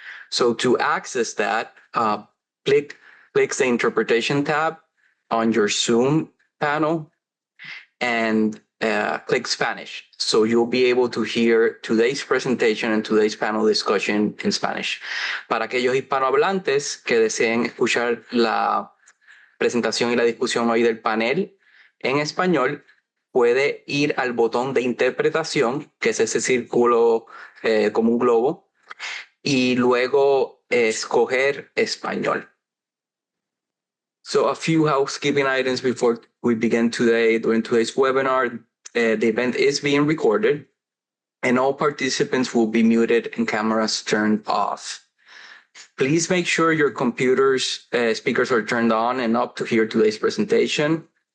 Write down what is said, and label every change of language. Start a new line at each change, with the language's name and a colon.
English: So to access that, click the interpretation tab on your Zoom panel and click Spanish. So you'll be able to hear today's presentation and today's panel discussion in Spanish.
Spanish: Para aquellos hispanohablantes que deseen escuchar la presentación y la discusión hoy del panel en español, puede ir al botón de interpretación, que es ese círculo como un globo, y luego escoger español.
English: So a few housekeeping items before we begin today. During today's webinar, the event is being recorded and all participants will be muted and cameras turned off. Please make sure your computer's speakers are turned on and up to hear today's presentation.